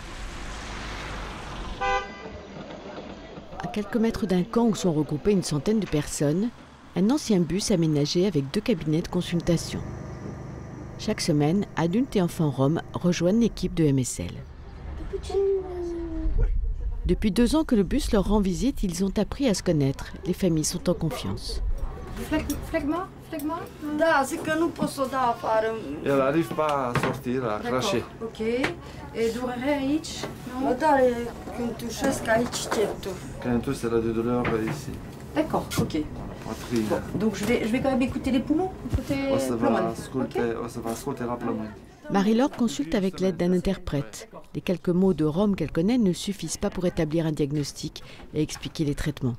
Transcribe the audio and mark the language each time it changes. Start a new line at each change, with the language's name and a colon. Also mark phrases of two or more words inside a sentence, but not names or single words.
French: À quelques mètres d'un camp où sont regroupées une centaine de personnes, un ancien bus aménagé avec 2 cabinets de consultation. Chaque semaine, adultes et enfants roms rejoignent l'équipe de MSL. Depuis 2 ans que le bus leur rend visite, ils ont appris à se connaître. Les familles sont en confiance.
Romanian: Flegma? Da, zic că nu pot să o dau afară.
French: El arrive pas à sortir, à cracher.
Romanian: Ok. E durere aici? Mă doare când tușesc aici cetul.
French: Quand tous, elle a de douleur ici. D'accord, ok. Poitrine. Bon, donc je vais quand même écouter les poumons, écouter On se plomon. va scruter la plomon. Marie-Laure consulte avec l'aide d'un interprète. Les quelques mots de rome qu'elle connaît ne suffisent pas pour établir un diagnostic et expliquer les traitements.